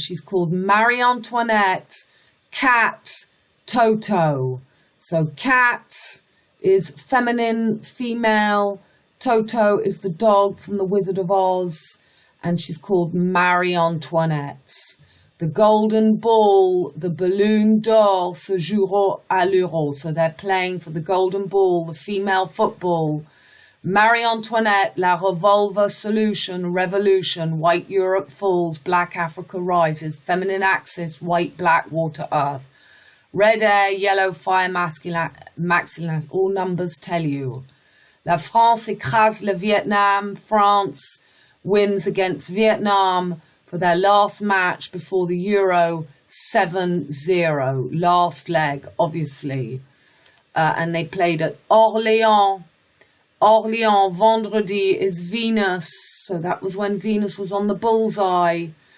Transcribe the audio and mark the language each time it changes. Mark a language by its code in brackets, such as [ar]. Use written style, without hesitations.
[en] She's called Marie Antoinette, Cat, Toto. So Cat is feminine, female. Toto is the dog from The Wizard of Oz. And she's called Marie Antoinette. The golden ball, the ballon d'or, [fr] se jouera à l'euro. [en] So they're playing for the golden ball, the female football. Marie Antoinette, La Revolver Solution, Revolution, White Europe Falls, Black Africa Rises, Feminine Axis, White, Black, Water, Earth. Red Air, Yellow Fire, Masculine, all numbers tell you. [fr] La France écrase le Vietnam. [en] France wins against Vietnam for their last match before the Euro, 7-0. Last leg, obviously. And they played at Orléans. Orléans, vendredi is Venus. So that was when Venus was on the bullseye.